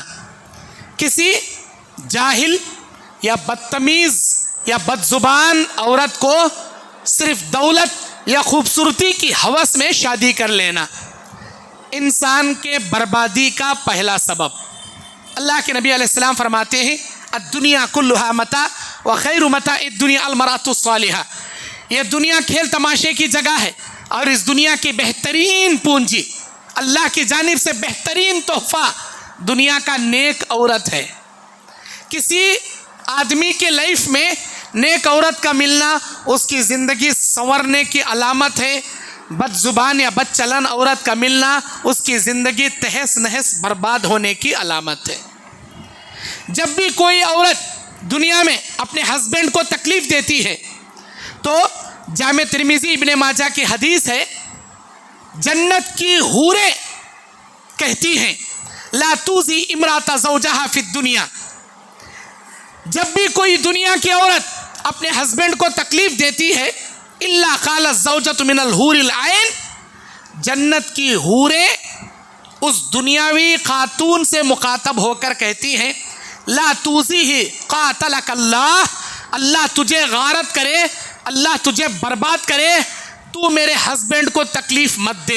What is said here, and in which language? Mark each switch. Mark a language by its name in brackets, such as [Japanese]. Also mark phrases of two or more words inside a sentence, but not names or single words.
[Hindi] किसी जाहिल या बदतमीज़ या बदजुबान औरत को सिर्फ दौलत या खूबसूरती की हवस में शादी कर लेना इंसान के बर्बादी का पहला सबब। अल्लाह के नबी अलैहिस्सलाम फरमाते हैं [Arabic] الدنيا كلها متاع وخير متاع الدنيا المرأة الصالحة. [Hindi] यह दुनिया खेल तमाशे की जगह है और इस दुनिया की बेहतरीन पूंजी, अल्लाह की जानिब से बेहतरीन तोहफा दुनिया का नेक औरत है। किसी आदमी के लाइफ में नेक औरत का मिलना उसकी ज़िंदगी संवरने की अलामत है। बदजुबान या बदचलन औरत का मिलना उसकी ज़िंदगी तहस नहस बर्बाद होने की अलामत है। जब भी कोई औरत दुनिया में अपने हस्बैंड को तकलीफ़ देती है तो जामे तिर्मिज़ी इब्ने माजा की हदीस है, जन्नत की हूरें कहती हैं [Arabic] لا تؤذي امرأة زوجها في الدنيا. [Hindi] जब भी कोई दुनिया की औरत अपने हस्बैंड को तकलीफ़ देती है [Arabic] إلا قالت زوجته من الحور العين, [Hindi] जन्नत की हूरें उस दुनियावी खातून से मुखातब होकर कहती हैं [Arabic] لا تؤذيه قاتلك الله, [Hindi] अल्लाह तुझे गारत करे, अल्लाह तुझे बर्बाद करे, तू मेरे हस्बैंड को तकलीफ़ मत दे।